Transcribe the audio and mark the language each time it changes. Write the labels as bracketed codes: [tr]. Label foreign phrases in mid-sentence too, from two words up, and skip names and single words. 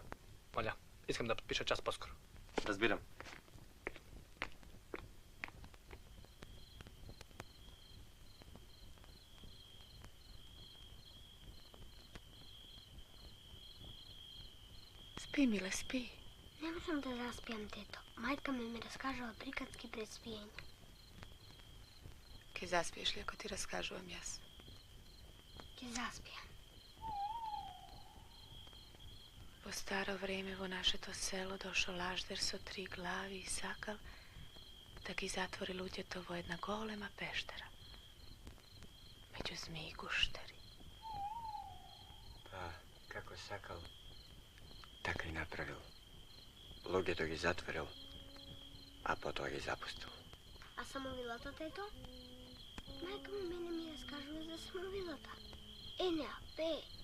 [bg] Моля, искам да подпиша час по-скоро. Разбирам. [mk] Спи, миле, спи. Не можам да заспиам, тето. Мајка ми раскажала приказки пред спиење. Ке заспиеш ли ако ти разкажувам јас? Ке заспиам. Во старо време во нашето село дошол лаждер со 3 глави и сакал да ги затвори луѓето во една голема пештера. Меѓу змии и гуштери. Па, како сакал, така и направил. Луѓето ги затворил, а потоа ги запустил. А самовилата, тето? Мајка ми мене ми раскажува за самовилата. Енеа, пее.